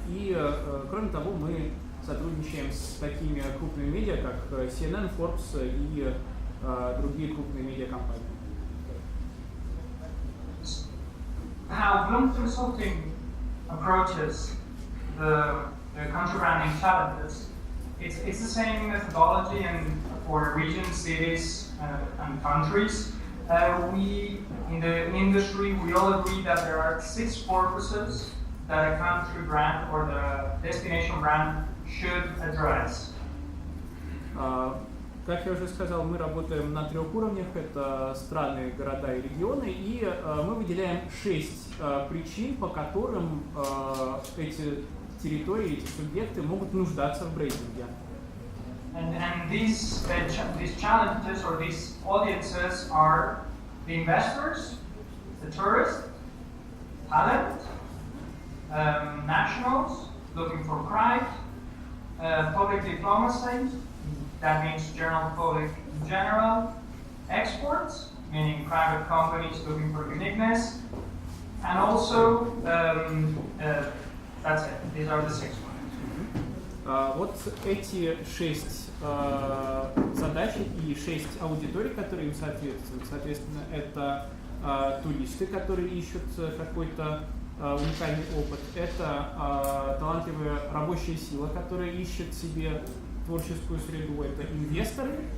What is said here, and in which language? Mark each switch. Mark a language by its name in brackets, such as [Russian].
[Russian] И кроме того, мы сотрудничаем с такими крупными медиа, как CNN, Forbes и другие крупные медиакомпании. [English] How Bloom Consulting approaches the country branding challenges, it's the same methodology and for regions, cities, and countries. We, in the industry, we all agree that there are 6 purposes that a country brand or the destination brand should address. [Russian] Как я уже сказал, мы работаем на 3 уровнях, это страны, города и регионы, и мы выделяем 6 причин, по которым эти территории, эти субъекты могут нуждаться в брендинге. [English] And these challenges or these audiences are the investors, the tourists, talent, nationals looking for pride, public diplomacy, that means general public in general, exports, meaning private companies looking for uniqueness, and also, that's it, these are the 6 ones. [Russian] Вот эти 6 задач и 6 аудиторий, которые им соответствуют. Соответственно, это туристы, которые ищут какой-то уникальный опыт. Это талантливая рабочая сила, которая ищет себе творческую среду. Это инвесторы.